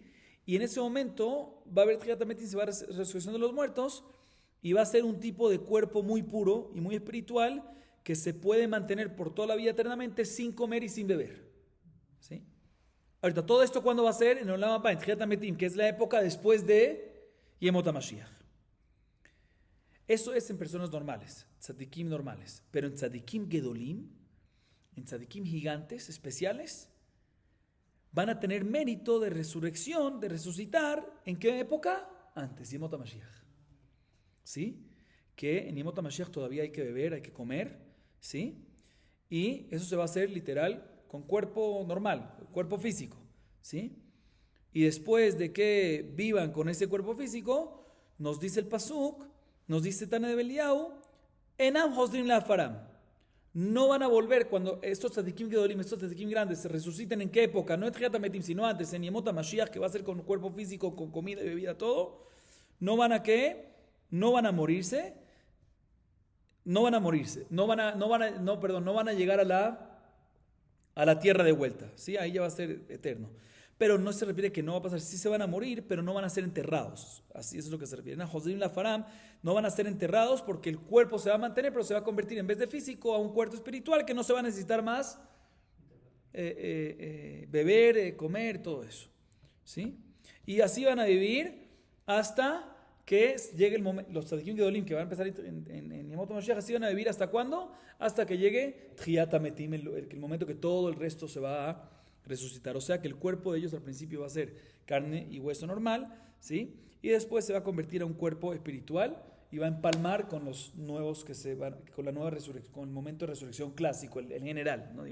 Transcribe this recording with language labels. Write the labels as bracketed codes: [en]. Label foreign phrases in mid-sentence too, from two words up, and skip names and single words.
[es] Y en ese momento va a haber [he] תחיית המתים, [es] se va a resurrección de los muertos, y va a ser un tipo de cuerpo muy puro y muy espiritual que se puede mantener por toda la vida eternamente sin comer y sin beber, ¿sí? Ahorita, todo esto ¿cuándo va a ser? En el [he] עולם הבא, [es] en [he] תחיית המתים, [es] que es la época después de [he] ימות המשיח. [es] Eso es en personas normales, tzadikim normales. Pero en [he] צדיקים גדולים, [es] en tzadikim gigantes, especiales, van a tener mérito de resurrección, de resucitar. ¿En qué época? Antes, [he] ימות המשיח. [es] ¿Sí? Que en [he] ימות המשיח [es] todavía hay que beber, hay que comer, ¿sí? Y eso se va a hacer literal con cuerpo normal, cuerpo físico, ¿sí? Y después de que vivan con ese cuerpo físico, nos dice el Pasuk, nos dice Tane de Eliau, [he] אינם חוזרים לעפרם. [es] No van a volver cuando estos [he] צדיקים גדולים, [es] estos tzadikim grandes, se resuciten. ¿En qué época? No en [he] תחיית המתים, [es] sino antes, en [he] ימות המשיח, [es] que va a ser con cuerpo físico, con comida y bebida, todo. No van a ¿qué? No van a morirse. No van a llegar a la tierra de vuelta, ¿sí? Ahí ya va a ser eterno. Pero no se refiere que no va a pasar, sí se van a morir, pero no van a ser enterrados. Así es lo que se refiere. [he] חוזרים לעפרם, [es] no van a ser enterrados porque el cuerpo se va a mantener, pero se va a convertir en vez de físico a un cuerpo espiritual que no se va a necesitar más beber, comer, todo eso, ¿sí? Y así van a vivir hasta que llegue el momento. Los [he] צדיקים גדולים [es] que van a empezar en [he] ימות המשיח, [es] así van a vivir ¿hasta cuándo? Hasta que llegue [he] תחיית המתים, [es] el momento que todo el resto se va a resucitar. O sea que el cuerpo de ellos al principio va a ser carne y hueso normal, ¿sí? Y después se va a convertir a un cuerpo espiritual y va a empalmar con los nuevos que se van, con la nueva resurrección, con el momento de resurrección clásico, el general, ¿no?